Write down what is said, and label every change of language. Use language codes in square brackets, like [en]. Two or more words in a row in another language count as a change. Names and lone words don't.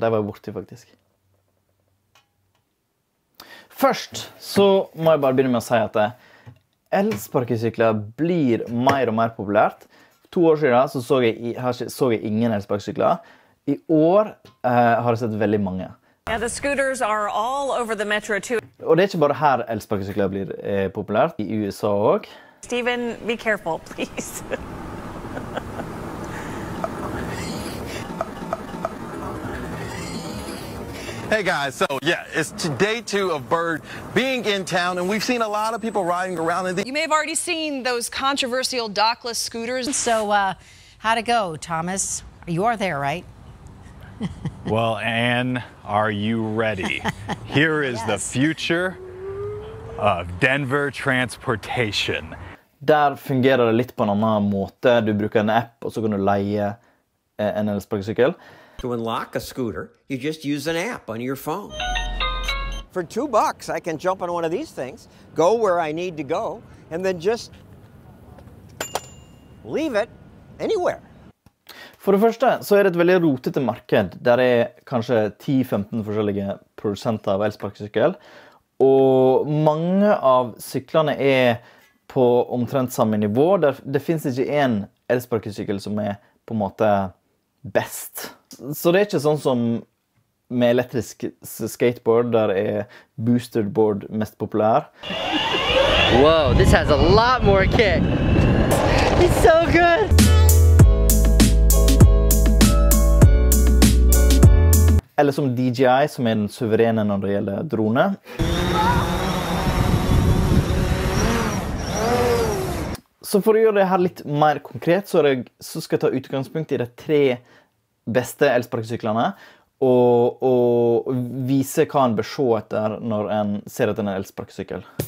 [no] De var jo borte faktisk. Først så må jeg bare begynne med å si at elsparkesykler blir mer og mer populært. 2 år siden så jeg ingen elsparkesykler. I år har jeg sett veldig mange. [en] Yeah, the scooters are all over the metro too. [no] Og det er ikke bare her elsparkesykler blir populært, i USA også. [en] Stephen, be careful, please. Hey guys, so yeah, it's day 2 of Bird being in town, and we've seen a lot of people riding around in the... You may have already seen those controversial dockless scooters. So, how'd it go, Thomas? You are there, right? Well, Anne, are you ready? Here is the future of Denver transportation. [no] Der fungerer det litt på en annen måte. Du bruker en app, og så kan du leie en elsparkesykkel. [en] To unlock a scooter, you just use an app on your phone. For $2, I can jump on one of these things, go where I need to go, and then just leave it anywhere. [no] For det første så er det et veldig rotete marked. Der er kanskje 10-15 forskjellige produsenter av elsparkesykkel. Og mange av syklene er på omtrent samme nivå. Det finnes ikke en elsparkesykkel som er på en måte best. Så det er ikke sånn som med elektrisk skateboard, der er boosted board mest populær. [en] Whoa, this has a lot more kick. It's so good. [no] Eller som DJI, som er den suverene når det gjelder drone. Så for å gjøre det her litt mer konkret, så skal jeg ta utgangspunkt i de 3 beste elsparkesyklene, og vise hva en bør se etter når en ser etter en elsparkesykkel.